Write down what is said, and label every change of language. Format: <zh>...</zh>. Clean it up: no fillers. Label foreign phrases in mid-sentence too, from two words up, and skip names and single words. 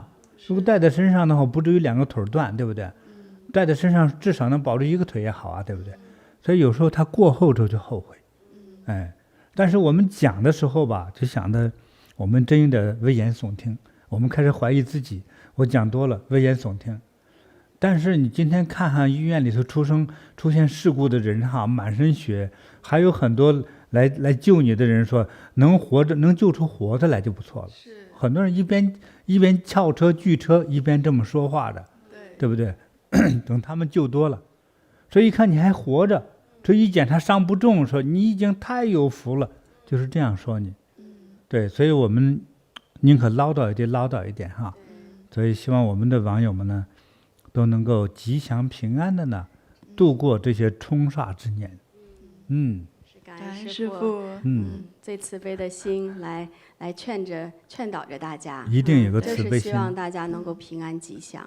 <zh>如果帶在身上的話，不至於2個腿斷，對不對？帶在身上至少能保住1個腿也好啊，對不對？所以有時候他過後之後就後悔，哎。但是我們講的時候吧，就想的我們真有點危言聳聽，我們開始懷疑自己，我講多了危言聳聽。但是你今天看看醫院裡頭出現事故的人哈，滿身血，還有很多來救你的人說能活着能救出活的來就不錯了。是很多人一邊撬車拒車一邊這麼說話的，对不对？等他們救多了，所以一看你還活着，所以一檢查傷不重，說你已經太有福了，就是這樣說你。對，所以我們寧可唠叨一點哈。所以希望我们的網友們呢，都能夠吉祥平安的呢，度過這些沖煞之年。是感恩師父，最慈悲的心來勸導着大家，一定有個慈悲心，就是希望大家能夠平安吉祥。</zh>